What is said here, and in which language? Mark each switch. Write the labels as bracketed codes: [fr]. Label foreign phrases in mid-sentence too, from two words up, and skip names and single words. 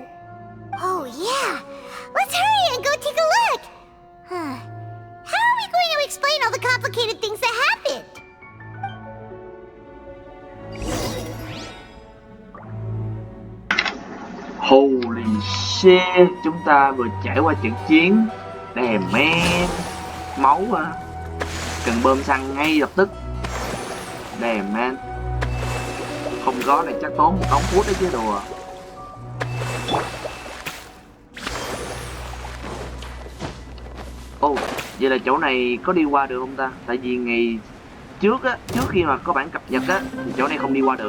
[en] Oh yeah! Let's hurry and go take a look! Huh. How are we going to explain all the complicated things that happened? Holy shit, [vi] chúng ta vừa trải qua trận chiến. [en] Damn man. [vi] Máu à. Cần bơm xăng ngay lập tức. [en] Damn man. [vi] Không có này chắc tốn một đống phút đấy chứ đùa. Ồ, vậy là chỗ này có đi qua được không ta? Tại vì ngày trước á, trước khi mà có bản cập nhật á, thì chỗ này không đi qua được.